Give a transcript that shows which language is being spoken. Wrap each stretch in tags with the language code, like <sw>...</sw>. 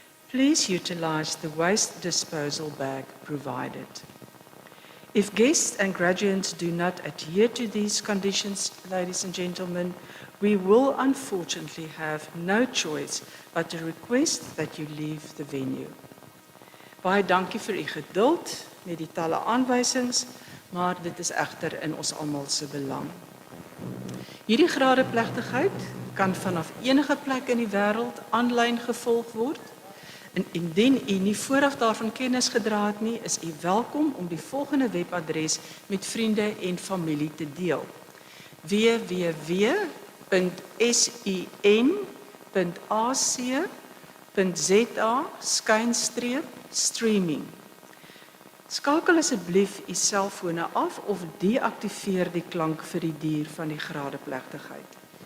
<en>Please utilize the waste disposal bag provided. If guests and graduates do not adhere to these conditions, ladies and gentlemen, we will unfortunately have no choice but to request that you leave the venue.</en> <af>Baie dankie vir u geduld met die talle aanwysings, maar dit is egter in ons almal se belang. Hierdie gradeplegtigheid kan vanaf enige plek in die wêreld aanlyn gevolg word. En indien u nie vooraf daarvan kennis gedra het nie, is u welkom om die volgende webadres met vriende en familie te deel: www.sun.ac.za/streaming. Skakel asseblief u selfone af of deaktiveer die klank vir die duur van die gradeplegtigheid.</af>